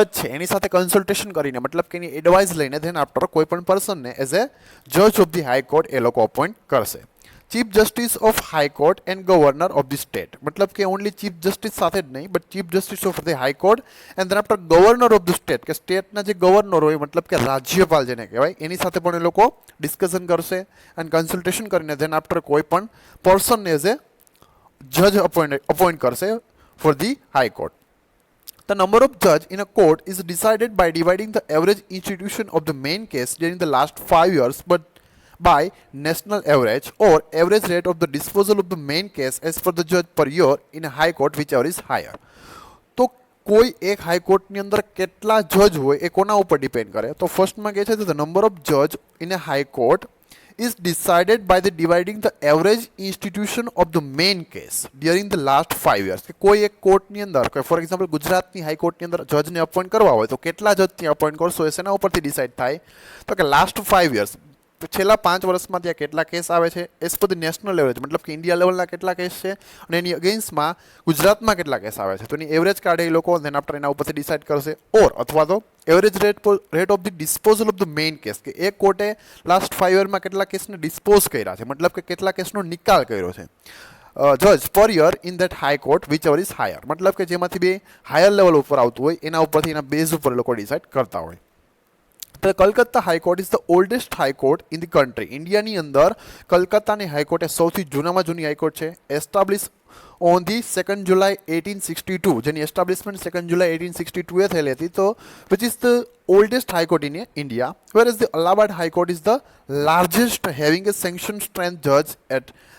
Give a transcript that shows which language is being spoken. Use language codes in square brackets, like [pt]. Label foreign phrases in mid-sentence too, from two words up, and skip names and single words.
[gu] છે એની સાથે કંસલ્ટેશન કરીને મતલબ કે એની એડવાઇસ લઈને [en] then after [gu] કોઈપણ પર્સન ને [en] as a judge of the High Court [gu] એ લોકો અપોઇન્ટ કરશે [en] Chief Justice of High Court and Governor of the State [gu] મતલબ કે [en] only Chief Justice [gu] સાથે જ નહીં [en] but Chief Justice of the High Court and then after Governor of the State [gu] કે સ્ટેટના જે ગવર્નર હોય મતલબ કે રાજ્યપાલ જેને કહેવાય એની સાથે પણ એ લોકો ડિસ્કશન કરશે એન્ડ કંસલ્ટેશન કરીને [en] then after [gu] કોઈપણ પર્સન ને [en] as a judge [gu] અપોઇન્ટ કરશે [en] for the High Court. The number of judge in a court is decided by dividing the average institution of the main case during the last 5 years but by national average or average rate of the disposal of the main case as per the judge per year in a high court whichever is higher. [gu] તો કોઈ એક હાઈ કોર્ટ ની અંદર કેટલા જજ હોય એ કોના ઉપર ડિપેન્ડ કરે તો ફર્સ્ટ માં કહે છે [en] the number of judge in a high court is decided by the dividing the average institution of the main case during the last 5 years [gu] કે કોઈ એક કોર્ટ ની અંદર કે [en] for example [gu] ગુજરાતની હાઈ કોર્ટ ની અંદર જજ ને અપોઇન્ટ કરવા હોય તો કેટલા જજ ત્યાં અપોઇન્ટ કરશો એ શેના ઉપરથી ડિસાઇડ થાય તો કે [en] last 5 [gu] years તો છેલ્લા 5 વર્ષમાં ત્યાં કેટલા કેસ આવે છે [en] as per the national average [gu] મતલબ કે ઇન્ડિયા લેવલના કેટલા કેસ છે અને એની અગેન્સ્ટમાં ગુજરાતમાં કેટલા કેસ આવે છે તો એની એવરેજ કાઢે એ લોકો [en] then after [gu] એના ઉપરથી ડિસાઇડ કરશે ઓર અથવા તો [en] average rate of the disposal of the main case [gu] કે એક કોર્ટે લાસ્ટ 5 યરમાં કેટલા કેસને ડિસ્પોઝ કર્યા છે મતલબ કે કેટલા કેસનો નિકાલ કર્યો છે [en] judge per year in that High Court whichever is higher [gu] મતલબ કે જેમાંથી બે [en] higher level [gu] ઉપર આવતું હોય એના ઉપરથી એના બેઝ ઉપર એ લોકો ડિસાઇડ કરતા હોય. [en] The Kolkata High Court is the oldest high court in the country. [gu] ઇન્ડિયાની અંદર કલકત્તાની હાઈકોર્ટ એ સૌથી જૂનામાં જૂની હાઈકોર્ટ છે [en] establish on the 2 July 1862 [gu] જેની એસ્ટાબ્લિશમેન્ટ 2 July 1862 એ થયેલી હતી તો [en] which is the oldest High Court in India where is the Allahabad High Court is the largest having a sanction strength judge at